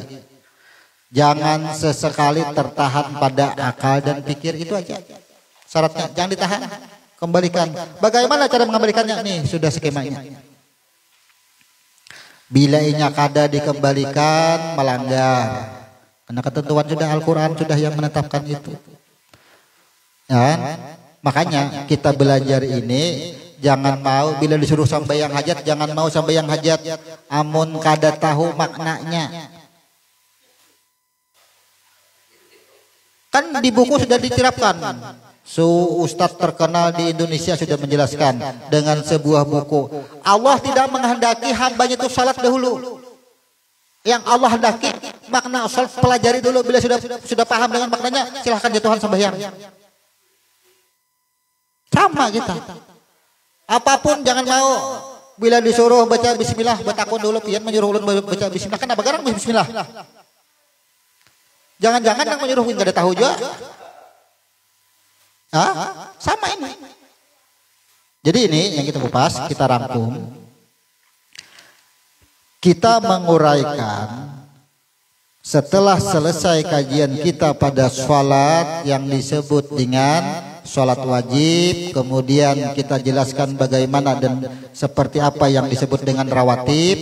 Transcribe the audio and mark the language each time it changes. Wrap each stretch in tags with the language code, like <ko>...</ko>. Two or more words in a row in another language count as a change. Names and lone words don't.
<id>Jangan sesekali tertahan pada akal dan pikir, itu aja syaratnya. Jangan ditahan, kembalikan. Bagaimana cara mengembalikannya? Nih sudah skemanya.</id> <bjn>Bila inya kada dikembalikan melanggar.</bjn> <id>Karena ketentuan sudah Al-Quran sudah yang menetapkan itu. Ya, makanya kita belajar ini jangan mau bila disuruh sembahyang hajat, jangan mau sembahyang hajat</id> <bjn>amun kada tahu maknanya.</bjn> <id>Kan di buku sudah diterapkan. Ustadz terkenal di Indonesia sudah menjelaskan dengan sebuah buku. Allah tidak menghendaki hambanya itu salat dahulu. Yang Allah hendaki makna sholat pelajari dulu, bila sudah paham dengan maknanya silahkan jatuhan sembahyang. Sama kita. Apapun jangan mau bila disuruh baca bismillah</id> <bjn>batakun dulu pian menyuruh ulun</bjn> <id>baca bismillah, kenapa garang bismillah? Jangan-jangan yang menyuruh enggak ada tahu juga. Sama ini. Jadi ini yang kita kupas, kita rangkum. Kita menguraikan setelah selesai kajian kita pada sholat yang disebut dengan sholat wajib, kemudian kita jelaskan bagaimana dan seperti apa yang disebut dengan rawatib.</id>